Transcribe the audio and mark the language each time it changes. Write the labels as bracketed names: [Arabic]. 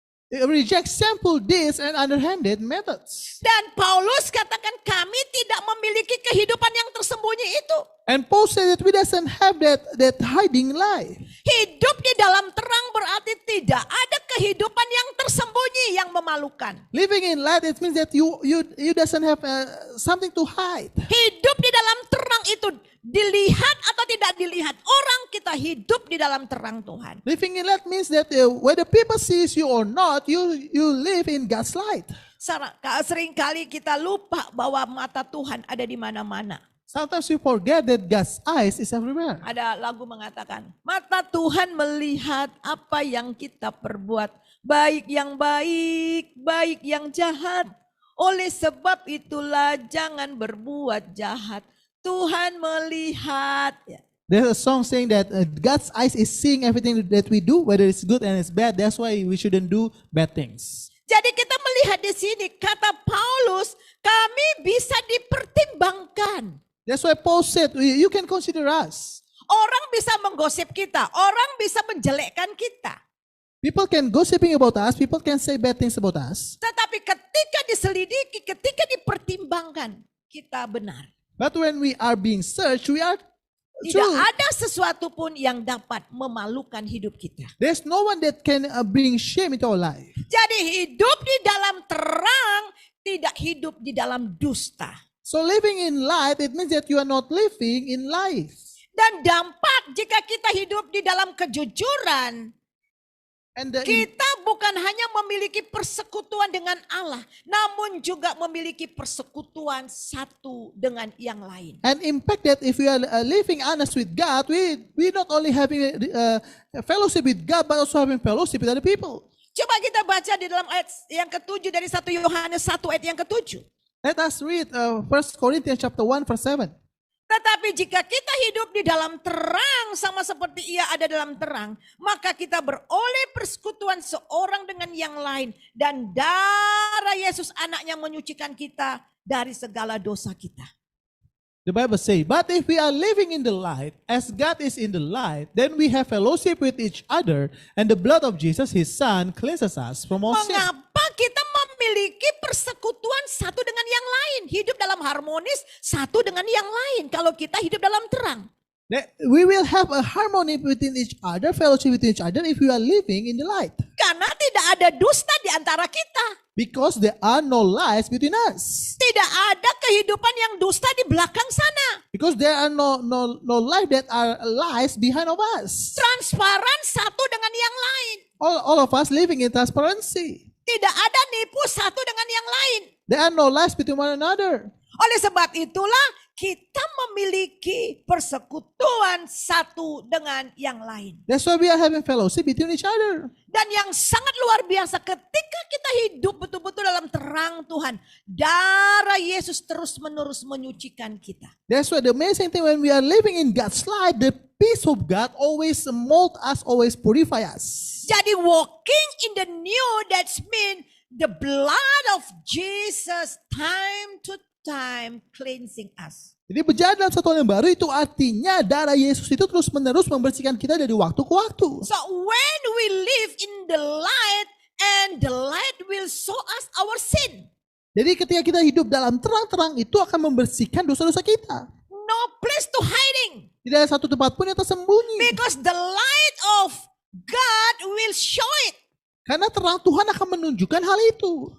[English] Reject simple deeds and underhanded methods. [Indonesian] Dan Paulus katakan kami tidak memiliki kehidupan yang tersembunyi itu. [English] And Paul said that we doesn't have that hiding life. [Indonesian] Hidup di dalam terang berarti tidak ada kehidupan yang tersembunyi yang memalukan. [English] Living in light, it means that you doesn't have something to hide. [Indonesian] Hidup di dalam terang itu dilihat atau tidak dilihat orang, kita hidup di dalam terang Tuhan. [English] Living in light means that whether people sees you or not, you live in God's light. [Indonesian] Seringkali kita lupa bahwa mata Tuhan ada di mana-mana. [English] Sometimes we forget that God's eyes is everywhere. [Indonesian] Ada lagu mengatakan, mata Tuhan melihat apa yang kita perbuat. Baik yang baik, baik yang jahat. Oleh sebab itulah jangan berbuat jahat. Tuhan melihat. [English] There's a song saying that God's eyes is seeing everything that we do, whether it's good and it's bad. That's why we shouldn't do bad things. [Indonesian] Jadi kita melihat di sini, kata Paulus, kami bisa dipertimbangkan. [English] That's why Paul said, you can consider us. [Indonesian] Orang bisa menggosip kita, orang bisa menjelekkan kita. [English] People can gossiping about us, people can say bad things about us. [Indonesian] Tetapi ketika diselidiki, ketika dipertimbangkan, kita benar. [English] But when we are being searched, we are [Indonesian] Tidak [English] true. [Indonesian] ada sesuatu pun yang dapat memalukan hidup kita. [English] There's no one that can bring shame into our life. [Indonesian] Jadi hidup di dalam terang, tidak hidup di dalam dusta. [English] So living in light, it means that you are not living in life. [Indonesian] Dan dampak jika kita hidup di dalam kejujuran, [English] And [Indonesian] kita bukan hanya memiliki persekutuan dengan Allah, namun juga memiliki persekutuan satu dengan yang lain. [English] and impact that if we are living honest with God, we not only having a fellowship with God, but also having fellowship with other people. [Indonesian] Coba kita baca di dalam ayat yang ke-7 dari 1 Yohanes 1 ayat yang ke-7. [English] Let us read 1 Corinthians chapter 1 verse 7. [Indonesian] Tetapi jika kita hidup di dalam terang sama seperti ia ada dalam terang, maka kita beroleh persekutuan seorang dengan yang lain. Dan darah Yesus anaknya menyucikan kita dari segala dosa kita. [English] The Bible says, but if we are living in the light, as God is in the light, then we have fellowship with each other, and the blood of Jesus, his son, cleanses us from all sin. [Indonesian] Mengapa kita memiliki persekutuan satu dengan yang lain? Hidup dalam harmonis satu dengan yang lain kalau kita hidup dalam terang. [English] That we will have a harmony within each other, fellowship within each other if we are living in the light. [Indonesian] Karena tidak ada dusta di antara kita. [English] Because there are no lies between us. [Indonesian] Tidak ada kehidupan yang dusta di belakang sana. [English] Because there are no life that are lies behind of us. [Indonesian] Transparan satu dengan yang lain. [English] All of us living in transparency. [Indonesian] Tidak ada nipu satu dengan yang lain. [English] There are no lies between one another. [Indonesian] Oleh sebab itulah kita memiliki persekutuan satu dengan yang lain. [English] That's why we are having fellowship between each other. [Indonesian] Dan yang sangat luar biasa ketika kita hidup betul-betul dalam terang Tuhan. Darah Yesus terus-menerus menyucikan kita. [English] That's why the amazing thing when we are living in God's light, the peace of God always mold us, always purify us. Jadi walking in the new, that's mean the blood of Jesus time to time cleansing us. [Indonesian] Jadi berjalan dalam satu hal yang baru itu artinya darah Yesus itu terus menerus membersihkan kita dari waktu ke waktu. [English] So when we live in the light and the light will show us our sin. [Indonesian] Jadi ketika kita hidup dalam terang-terang itu akan membersihkan dosa-dosa kita. [English] No place to hiding. [Indonesian] Tidak ada satu tempat pun yang tersembunyi. [English] Because the light of God will show it. [Indonesian] Karena terang Tuhan akan menunjukkan hal itu.